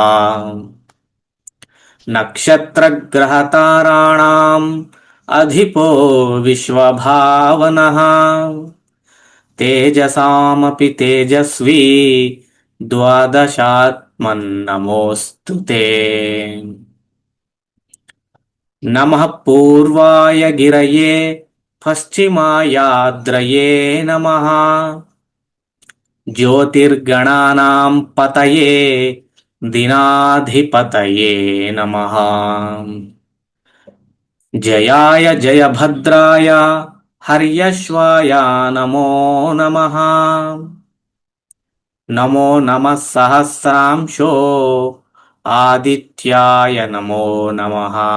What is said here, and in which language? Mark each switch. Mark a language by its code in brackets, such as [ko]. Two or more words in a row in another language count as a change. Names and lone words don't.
[sa] నక్షత్రగ్రహతారాణాం అధిపో విశ్వభావనః తేజసామపి తేజస్వీ ద్వాదశాత్మన్నమోऽస్తుతే. నమః పూర్వాయ గిరయే పశ్చిమాయాద్రయే నమః ज्योतिर्गणानां पतये दिनाधिपतये नमः। जयाय जयभद्राय हर्यश्वाय नमो नमः। नमो नमः सहस्रांशो आदित्याय नमो नमः।